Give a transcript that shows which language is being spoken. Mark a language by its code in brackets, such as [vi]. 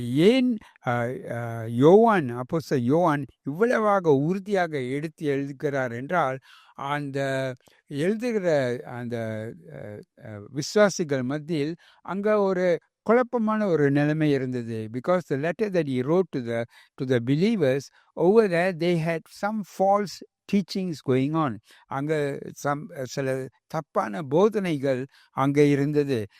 [ta] ஏன் யோவான், அப்போஸ்தலன் யோவான் இவ்வளவாக உறுதியாக எடுத்து எழுதுகிறார் என்றால், அந்த எழுதுகிற அந்த விசுவாசிகள் மத்தியில் அங்க ஒரு குழப்பமான ஒரு நிலைமை இருந்தது. [en] Because the letter that he wrote to the believers, over there they had some false teachings going on. [ta] அங்க சில தப்பான போதனைகள் அங்க இருந்தது.